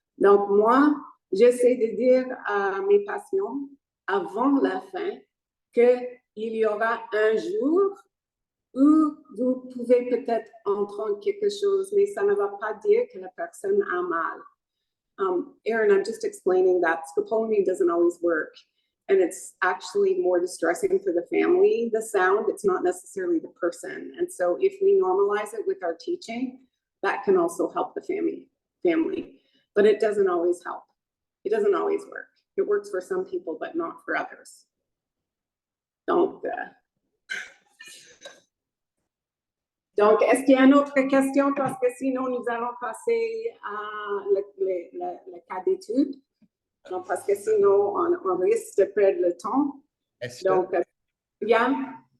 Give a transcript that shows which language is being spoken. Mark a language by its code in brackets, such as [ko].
[fr] Donc, moi, j'essaie de dire à mes patients, avant la fin, qu'il y aura un jour où vous pouvez peut-être entendre quelque chose, mais ça ne va pas dire que la personne a mal. [en] Aaron, I'm just explaining that scopolamine doesn't always work. And it's actually more distressing for the family, the sound. It's not necessarily the person. And so if we normalize it with our teaching, that can also help the family. But it doesn't always help. It doesn't always work. It works for some people, but not for others. [fr] Donc, est-ce qu'il y a une autre question? Parce que sinon, nous allons passer à le cas d'étude. Donc, parce que sinon, on risque de perdre le temps. Esther? Donc, Yann?